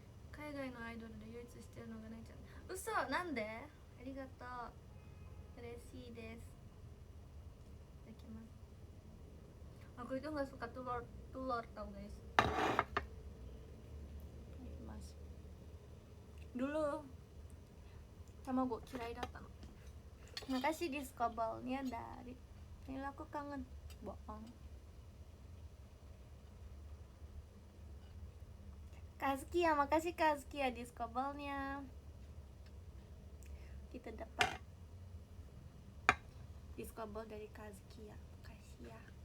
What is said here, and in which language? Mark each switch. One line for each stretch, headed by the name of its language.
Japanese: 海外のアイドルで唯一してるのがないちゃん。嘘、なんで？ありがとう、嬉しいです。いただきます。
Indonesian: Aku itu nggak suka telur tau guys. Mas. Dulu
Japanese: tamago 嫌いだったの。
Indonesian: Makasih diskobalnya dari. Ini aku kangen. Bohong. Kazkia, makasih Kazkia diskobalnya. Kita dapat diskobal dari Kazkia. Makasih ya.